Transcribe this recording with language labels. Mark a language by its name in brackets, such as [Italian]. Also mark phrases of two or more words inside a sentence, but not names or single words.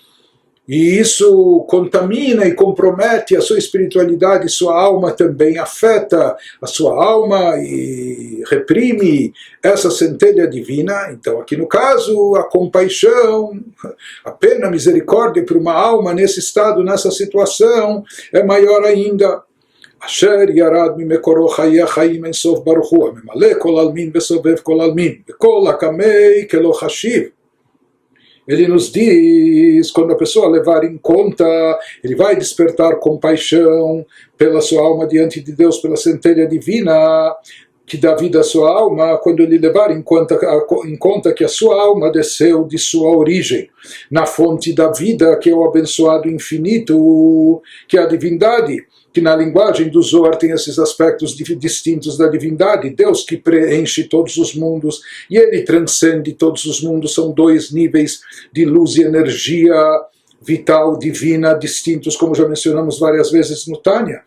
[Portuguese] E isso contamina e compromete a sua espiritualidade, sua alma também afeta a sua alma e reprime essa centelha divina. Então, aqui no caso, a compaixão, a pena, a misericórdia por uma alma nesse estado, nessa situação, é maior ainda. [Hebrew] אשר ירד ממקורו חיי החיים אין סוף ברוך הוא, הממלא כל עלמין וסובב כל עלמין, וכל הקמי כלא חשיב. [Portuguese] Ele nos diz, quando a pessoa levar em conta, ele vai despertar compaixão pela sua alma diante de Deus, pela centelha divina que dá vida à sua alma, quando ele levar em conta que a sua alma desceu de sua origem, na fonte da vida, que é o abençoado infinito, que é a divindade, que na linguagem do Zohar tem esses aspectos distintos da divindade, Deus que preenche todos os mundos, e ele transcende todos os mundos, são dois níveis de luz e energia vital, divina, distintos, como já mencionamos várias vezes no Tânia.